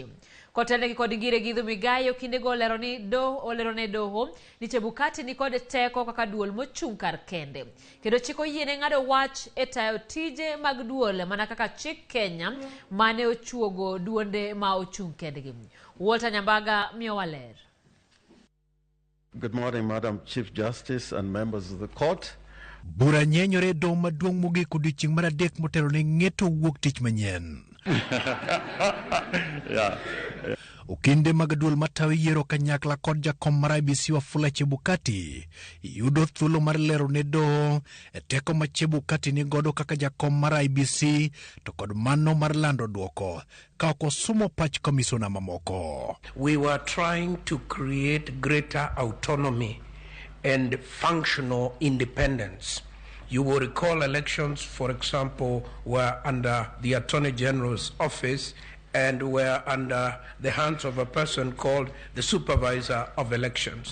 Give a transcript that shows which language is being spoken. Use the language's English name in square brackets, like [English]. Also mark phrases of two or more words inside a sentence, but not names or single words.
[Luo (Kenya and Tanzania)] Kotelnegi kod gire gidho migayo kinde go olero ne doho ni Chebukati ni kod teko kaka duol mochung' kar kende. Kendo chiko yiene ng'ado wach e tayo tije mag duol mana kaka chik Kenya mane ochuogo duonde ma ochung' kendgi. Walter Nyambaga miyo waler. [English] Good morning, Madam Chief Justice and members of the court. [Luo (Kenya and Tanzania)] Bura nyenyore do maduong' mogik odiochieng' mar 3 motelo ne ng'eto wuok tich manyien. [English] Yeah. [Luo (Kenya and Tanzania)] Okinde mag duol matayo yiero kanyakla kod jakom mar IEBC Wafula Chebukati yudo thuolo mar lero ne doho e teko ma Chebukati ni godo kaka jakom mar IEBC to kod mano mar lando duoko ka ok osumo pach komisona mamoko. [English] We were trying to create greater autonomy and functional independence. You will recall elections, for example, were under the Attorney General's office and were under the hands of a person called the Supervisor of Elections.